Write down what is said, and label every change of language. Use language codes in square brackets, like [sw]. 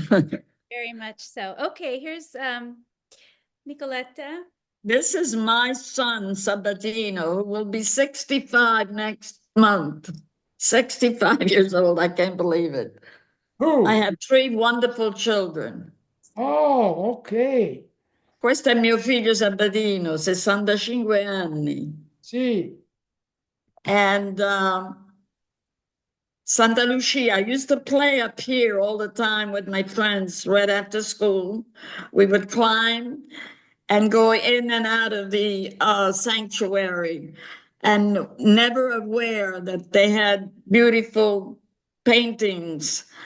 [en] Very much so. Okay, here's Nicoletta. This is my son, Sabatino, who will be 65 next month. 65 years old. I can't believe it. Who? I have 3 wonderful children. Oh, okay. [it] Questo è mio figlio Sabatino, 65 anni. [en] See. And Santa Lucia, I used to play up here all the time with my friends right after school. We would climb and go in and out of the sanctuary, and never aware that they had beautiful paintings.